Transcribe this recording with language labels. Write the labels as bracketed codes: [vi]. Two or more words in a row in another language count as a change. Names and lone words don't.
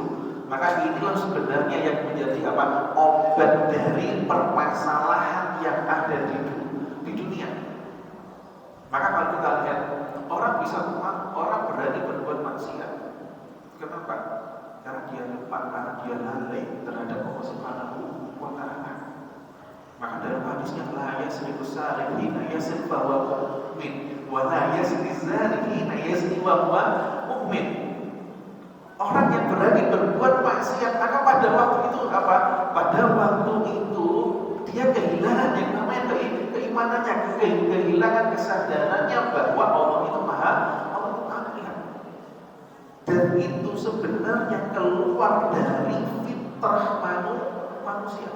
[id] Maka inilah sebenarnya yang menjadi apa? Obat dari permasalahan yang ada di dunia. Maka kalau kita lihat, orang berani berbuat maksiat. Kenapa? Karena dia lupa, karena dia lalai terhadap Allah [ar] سبحانه وتعالى. [id] Maka dalam hadisnya, [ar] لا يسرق السارق حين يسرق وهو مؤمن ولا يسرق الزاني حين يسرق وهو مؤمن. [id] Orang yang berani berbuat maksiat, maka pada waktu itu apa? Pada waktu itu dia kehilangan yang namanya keimanannya, kehilangan kesadarannya bahwa Allah itu maha lihat. Dan itu sebenarnya keluar dari fitrah manusia.